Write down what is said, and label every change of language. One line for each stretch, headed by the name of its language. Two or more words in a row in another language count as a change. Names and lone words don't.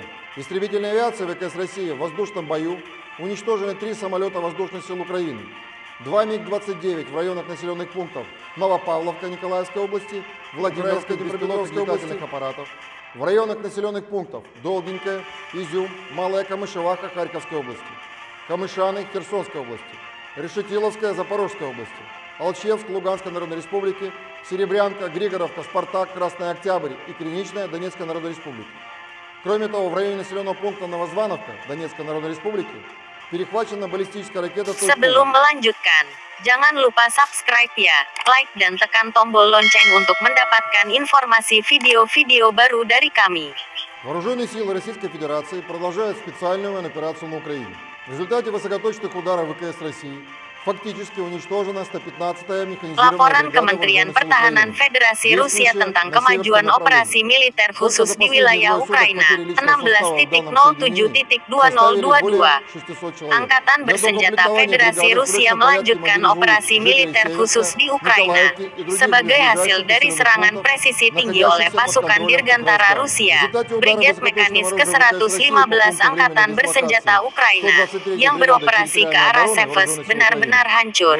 Russian: Истребительная авиация ВКС России в воздушном бою уничтожены 3 самолета воздушных сил Украины, 2 МиГ-29 в районах населенных пунктов Новопавловка Николаевской области, Владимирской беспилотных летательных аппаратов, в районах населенных пунктов Долгенькая, Изюм, Малая Камышеваха Харьковской области, Камышаны Херсонской области, Решетиловская Запорожской области, Алчевск Луганской Народной Республики, Серебрянка, Григоровка, Спартак, Красный Октябрь и Криничная Донецкой Народной Республики. Кроме того, в районе населенного пункта Новозвановка Донецкой Народной Республики перехвачена баллистическая ракета.
Indonesian: Sebelum melanjutkan, jangan lupa subscribe ya, like dan tekan tombol lonceng untuk mendapatkan informasi video-video baru dari kami.
Russian: Вооруженные силы Российской Федерации продолжают специальную военную операцию на Украине. В результате высокоточных ударов ВКС России фактически уничтожена 115-я механизированная
Indonesian: Laporan Kementerian Pertahanan Federasi Rusia tentang kemajuan operasi militer khusus di wilayah Ukraina, 16.07.2022. Angkatan Bersenjata Federasi Rusia melanjutkan operasi militer khusus di Ukraina, sebagai hasil dari serangan presisi tinggi oleh pasukan Dirgantara Rusia, Brigade Mekanis ke-115 Angkatan Bersenjata Ukraina, yang beroperasi ke arah Seversk benar-benar hancur.